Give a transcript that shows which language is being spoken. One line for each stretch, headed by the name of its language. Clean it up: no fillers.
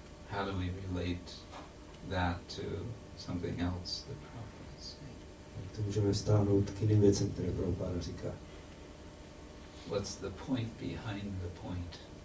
English: How do we relate that to something else that Prabhupada is saying?
Czech: Jak to můžeme vztáhnout k jiným věcem, které Prabhupada říká?
English: What's the point behind the point?